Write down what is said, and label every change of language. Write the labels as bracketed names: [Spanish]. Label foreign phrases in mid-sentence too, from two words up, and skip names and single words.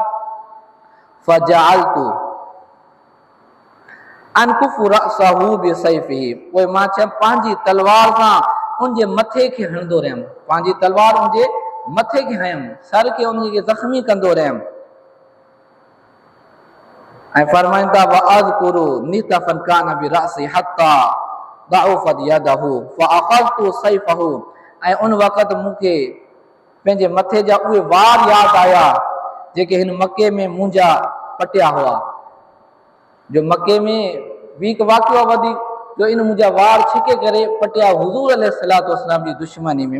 [Arabic] فجعلت أنقف رأسه بسيفه, [Sindhi] पोइ मां चयमि पंहिंजी तलवार सां उन जे मथे खे हणंदो रहियमि, पंहिंजी तलवार उन जे मथे खे हयमि, सर खे उन खे ज़ख़्मी कंदो रहियमि। ऐं फरमाइनि था [Arabic] وأذكر نتفا كان برأسي حتى ضعفت يده فأخذت سيفه। [Sindhi] ऐं उन वक़्तु मूंखे पंहिंजे मथे जा उहे वार यादि आया जेके हिन मके में मुंहिंजा पटिया हुआ। जो मके में बि हिकु वाक़ियो वधीक जो इन मुंहिंजा वार छिके करे पटिया हुज़ूर [Arabic] عليه الصلاة والسلام [Sindhi] जी दुश्मनी में।